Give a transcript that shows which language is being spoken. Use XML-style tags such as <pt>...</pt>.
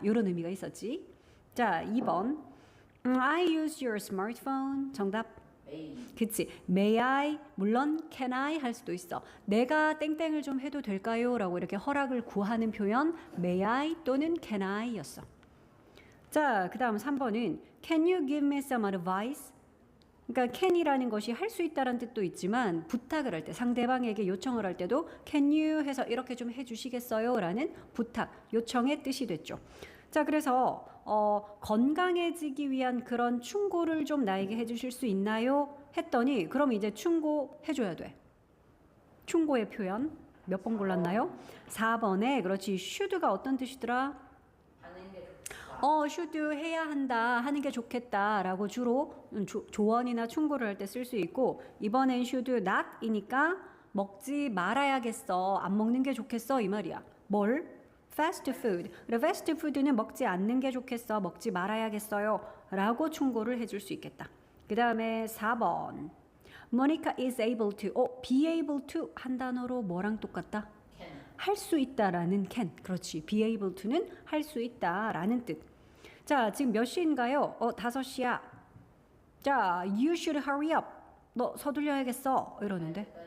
<ko>이런 의미가 있었지. 자, 2번</ko> <en>I use your smartphone.</en> <ko>정답. 그치.</ko> <en>May I?</en> <ko>물론 can I 할 수도 있어. 내가 땡땡을 좀 해도 될까요? 라고 이렇게 허락을 구하는 표현 may I 또는 can I 였어. 자, 그 다음 3번은</ko> <en>can you give me some advice?</en> <ko>그러니까 can이라는 것이 할 수 있다는 뜻도 있지만 부탁을 할 때 상대방에게 요청을 할 때도 can you 해서 이렇게 좀 해주시겠어요? 라는 부탁, 요청의 뜻이 됐죠. 자, 그래서 건강해지기 위한 그런 충고를 좀 나에게 해주실 수 있나요? 했더니 그럼 이제 충고해줘야 돼. 충고의 표현 몇 번 골랐나요? 4번에 그렇지. should가 어떤 뜻이더라? 하는 게 좋다. should 해야 한다, 하는 게 좋겠다라고 주로 조언이나 충고를 할 때 쓸 수 있고 이번엔 should not이니까 먹지 말아야겠어, 안 먹는 게 좋겠어 이 말이야. 뭘?</ko> <en>fast food.</en> <ko>그래, fast food는 먹지 않는 게 좋겠어, 먹지 말아야겠어요 라고 충고를 해줄 수 있겠다. 그 다음에 4번</ko> <en>Monica is able to.</en> <ko>be able to 한 단어로 뭐랑 똑같다?</ko> <en>can.</en> <ko>할 수 있다라는 can. 그렇지. be able to는 할 수 있다라는 뜻. 자, 지금 몇 시인가요? 5시야. 자,</ko> <en>you should hurry up.</en> <ko>너 서둘러야겠어. 이러는데.</ko>